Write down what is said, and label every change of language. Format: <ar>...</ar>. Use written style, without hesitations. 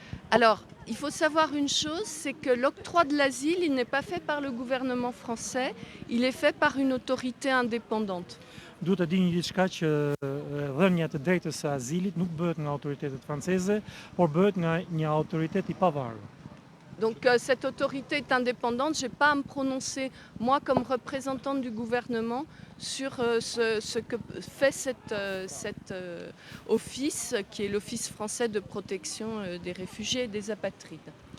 <fr>Alors, il faut savoir une chose, c'est que l'octroi de l'asile, il n'est pas fait par le gouvernement français, il est fait par une autorité indépendante.</fr> <sq>Duhet të dini diçka që dhënia të drejtës së azilit nuk bëhet nga autoritetet franceze, por bëhet nga një autoritet I pavarur.</sq> <fr>Donc cette autorité est indépendante, je n'ai pas à me prononcer, moi comme représentante du gouvernement, sur ce que fait cet office, qui est l'Office français de protection des réfugiés et des apatrides.</fr>